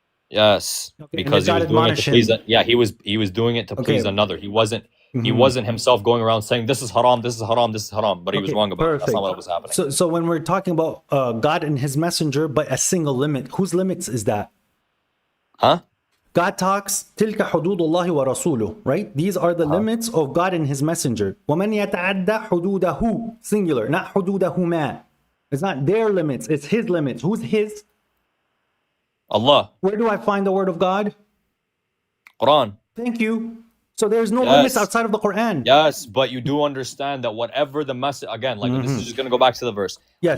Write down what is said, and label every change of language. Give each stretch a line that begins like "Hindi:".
English: Yes, Okay, because he was doing it to please. Yeah, he was doing it to please another. He wasn't himself going around saying this is haram, this is haram, this is haram. But he was wrong about it. That's not what was happening. So when we're talking about God and His messenger, but a single limit, whose limits is that? Huh? God talks,
Arabic: تِلْكَ حُدُودُ اللَّهِ وَرَسُولُهُ, right?
English: These are the limits of God and His messenger.
Arabic: وَمَنْ يَتَعَدَّ حُدُودَهُ,
English: singular, not
Arabic: حُدُودَهُمَا.
English: It's not their limits, it's His limits. Who's His? Allah. Where do I find the word of God? Quran. Thank you. So there's no limits outside of the Quran. Yes, but you do understand that whatever the message, again, like this is just going to go back to the verse. Yes.